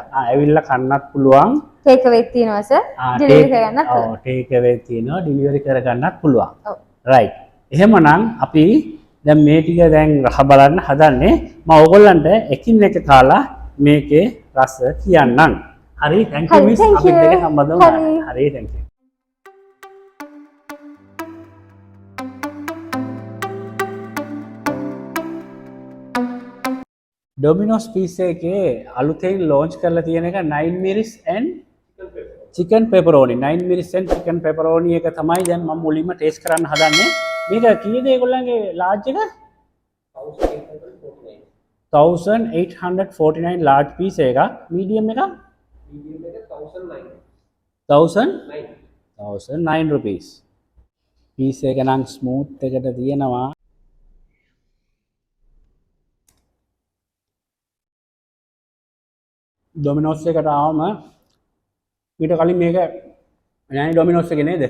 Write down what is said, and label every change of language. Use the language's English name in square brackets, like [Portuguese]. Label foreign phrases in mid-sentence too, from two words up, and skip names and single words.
[Sinhala] ඇවිල්ලා කන්නත් පුළුවන්. [English] take away [Sinhala] තියෙනවා සර්. ඩිලිවරි කරගන්නත් පුළුවන්. ඔව් [English] take away [Sinhala] තියෙනවා ඩිලිවරි කරගන්නත් පුළුවන්. ඔව්. රයිට්. එහෙමනම් අපි දැන් මේ ටික දැන් රහ බලන්න හදන්නේ. මම ඕගොල්ලන්ට එකින් එක කාලා මේකේ රස කියන්නම්. හරි [English] thank you miss [Sinhala] අපිත් එක්ක සම්බන්ධ වුණා. හරි [English] thank you. [Sinhala] Domino's pizza එකේ අලුතෙන් launch කරලා තියෙන එක 9 miris and chicken pepperoni 9 miris and chicken pepperoni එක තමයි දැන් මම මුලින්ම ටේස්ට් කරන්න හදන්නේ. මේක කීයද ඒගොල්ලන්ගේ large එක? 1849 [English] large piece [Sinhala] එකක්. medium එක? medium එක 1009 rupees. piece එක නම් smooth එකට තියෙනවා. Domino's එකට ආවම ඊට කලින් මේක නෑ Domino's එකේ නේද?